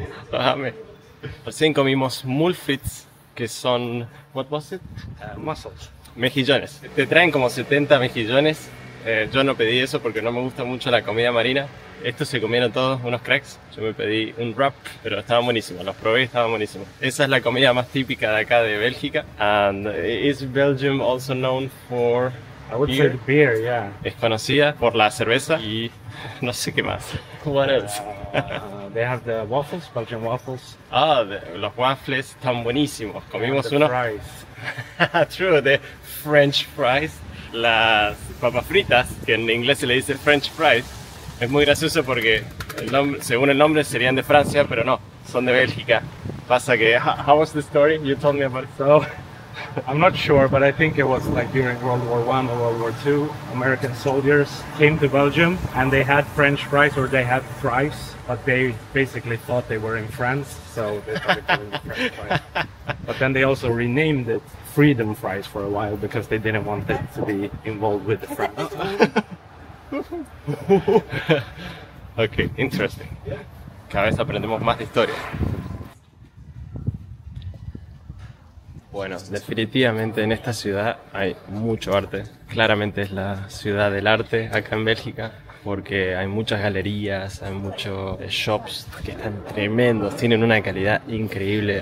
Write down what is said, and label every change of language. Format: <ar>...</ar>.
<es>Bájame. Recién comimos mulfits, que son...</es> <en>What was it? Mussels.</en> <es>Mejillones. Te traen como 70 mejillones. Yo no pedí eso porque no me gusta mucho la comida marina. Estos se comieron todos, unos cracks. Yo me pedí un wrap, pero estaban buenísimos. Los probé y estaban buenísimos. Esa es la comida más típica de acá de Bélgica.</es> <en>And is Belgium also known for I would say the beer, yeah.</en> <es>Es conocida por la cerveza y no sé qué más.</es> <en>What else? They have the waffles, Belgian waffles.</en> <es>Los waffles están buenísimos. Comimos</es> <en>The</en> <es>unos.</es> <en>fries. True, the French fries.</en> <es>Las papas fritas, que en inglés se le dice French fries. Es muy gracioso porque según el nombre serían de Francia, pero no, son de Bélgica. Pasa que,</es> <en>how was the story? You told me about it. So, I'm not sure, but I think it was like during World War I or World War II, American soldiers came to Belgium and they had French fries, or they had fries, but they basically thought they were in France, so they started calling it French fries. But then they also renamed it Freedom Fries for a while because they didn't want it to be involved with the France. Ok, interesting.</en> <es>Cada vez aprendemos más de historia. Bueno, definitivamente en esta ciudad hay mucho arte. Claramente es la ciudad del arte acá en Bélgica, porque hay muchas galerías, hay muchos shops que están tremendos, tienen una calidad increíble.</es>